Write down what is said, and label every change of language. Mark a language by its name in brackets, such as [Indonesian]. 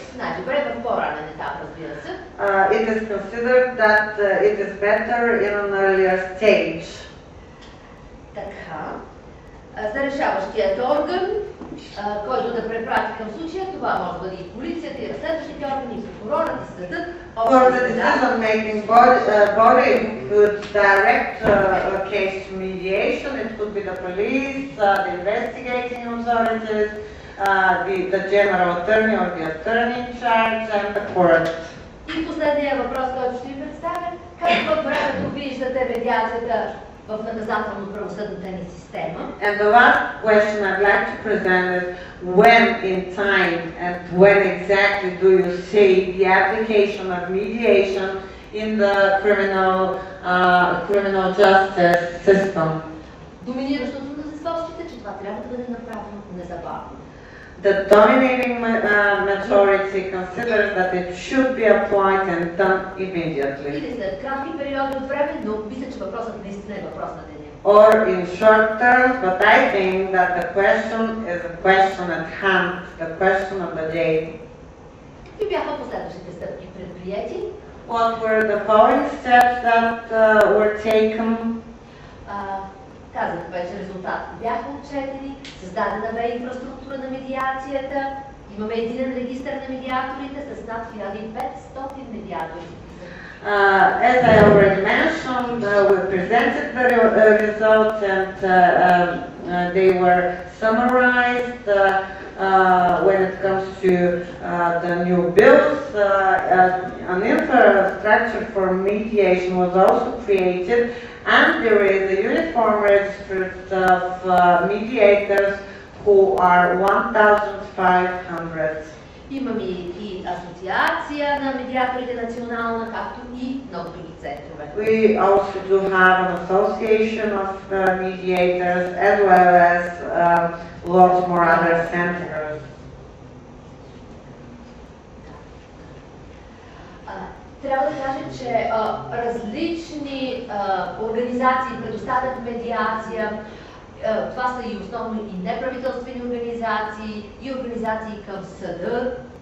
[Bulgarian] Най-добре в по-ранен етап, разбира се. [English] It is considered that it is better in an earlier stage. [Bulgarian] Така. За решаващият орган, който да препрати към случая, това може да бъде и полицията, и разследващите органи, и прокурорът, и съдът. [English] For the decision-making body could direct a case to mediation. It could be the police, the investigating authorities, the general attorney or the attorney in charge, and the court. [Bulgarian] И последния въпрос, който ще ви представя, как във времето виждате медиацията в наказателно-правосъдната ни система? [English] And the last question I'd like to present is when in time and when exactly do you see the application of mediation in the criminal justice system. [Bulgarian] Доминиращото мнозинство счита, че това трябва да бъде направено незабавно. [English] The dominating majority considers that it should be applied and done immediately. [Bulgarian] Или след кратки периоди от време, но мисля, че въпросът наистина е въпрос на деня. [English] Or in short terms, but I think that the question is a question at hand, the question of the day. [Bulgarian] Какви бяха последващите стъпки предприети? [English] What were the following steps that were taken? [Bulgarian] Казах вече, резултатите бяха отчетени, създадена бе инфраструктура на медиацията, имаме единен регистър на медиаторите с над 1500 медиатори. [English] As I already mentioned, we presented the results and they were summarized when it comes to the new bills. An infrastructure for mediation was also created, and there is a uniform register of mediators who are 1,500. [Bulgarian] Имаме и асоциация на медиаторите национална, както и много други центрове. [English] We also do have an association of mediators as well as lots more other centers. [Bulgarian] Трябва да кажа, че различни организации предоставят медиация. Това са и основно и неправителствени организации, и организации към съда.